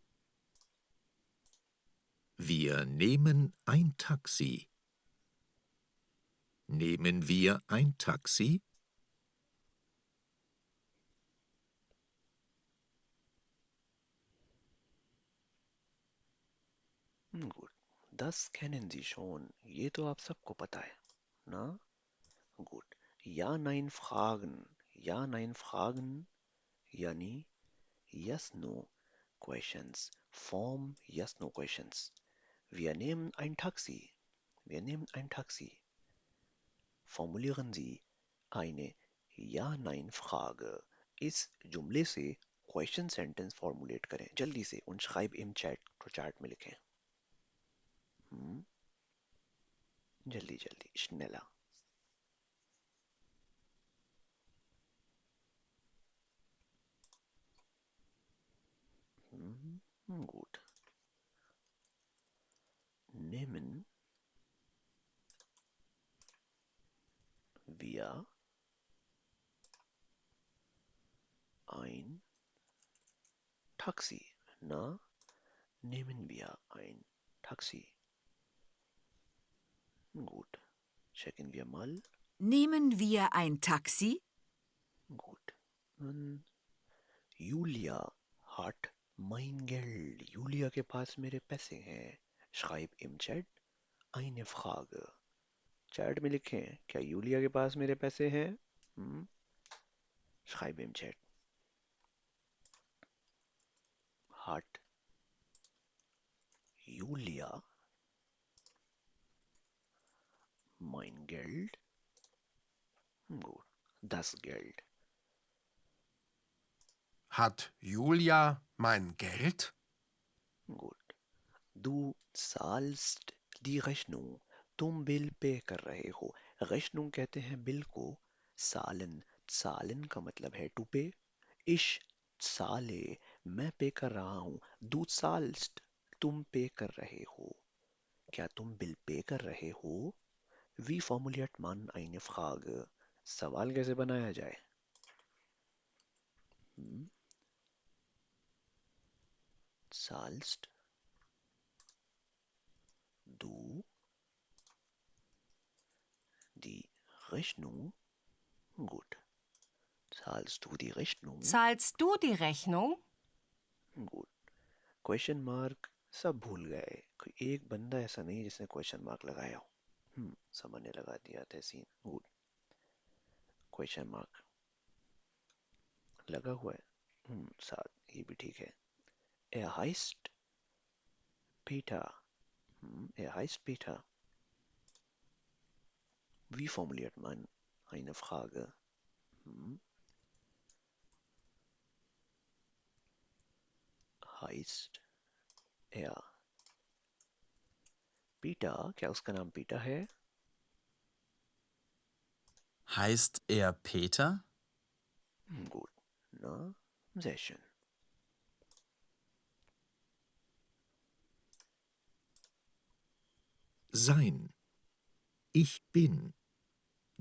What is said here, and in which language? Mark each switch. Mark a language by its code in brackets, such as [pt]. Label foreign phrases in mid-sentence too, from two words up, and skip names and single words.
[de] Wir nehmen ein Taxi. Nehmen wir ein Taxi? gut. Das kennen Sie schon. [hi] ये तो आप सबको पता है, ना? [de] Gut. Ja, nein Fragen. Ja, nein Fragen. [hi] यानी [en] yes, no questions. Form yes, no questions. [de] Wir nehmen ein Taxi. Wir nehmen ein Taxi. Formulieren Sie eine Ja-Nein-Frage. [hi] इस जुमले से क्वेश्चन सेंटेंस फॉर्मुलेट करें जल्दी से. [de] Und schreib im Chat [hi] में लिखें. जल्दी जल्दी [de] schneller. Gut. Nehmen wir ein Taxi. Na, nehmen wir ein Taxi. Gut. Checken wir mal. Nehmen wir ein Taxi? Gut. Julia hat mein Geld. [hi] Julia के पास मेरे पैसे हैं. [de] Schreib im Chat eine Frage. [hi] चैट में लिखें क्या यूलिया के पास मेरे पैसे हैं. [de] Schreib im Chat. Hat Julia mein Geld? Gut. Das Geld. Hat Julia mein Geld? Gut. Du zahlst die Rechnung. [hi] तुम बिल पे कर रहे हो. रेशनुंग कहते हैं बिल को. सालन सालन का मतलब है [en] to pay. [de] ich zahle [hi] मैं पे कर रहा हूँ. [de] du zahlst [hi] तुम पे कर रहे हो. क्या तुम बिल पे कर रहे हो? [de] Wie formuliert man eine Frage? [hi] सवाल कैसे बनाया जाए? [de] Zahlst du die Rechnung? Gut. Zahlst du die Rechnung? Zahlst du die Rechnung? Gut. [hi] क्वेश्चन मार्क सब भूल गए. कोई एक बंदा ऐसा नहीं जिसने क्वेश्चन मार्क लगाया हो. सबने लगा दिया तहसीन. गुड. क्वेश्चन मार्क लगा हुआ है. साथ ये भी ठीक है. [de] Er heißt Peter. Er heißt Peter. Wie formuliert man eine Frage? Heißt er Peter? [hi] क्या उसका नाम पीटर है? [de] Heißt er Peter? Gut. Na, sehr schön. Sein. Ich bin.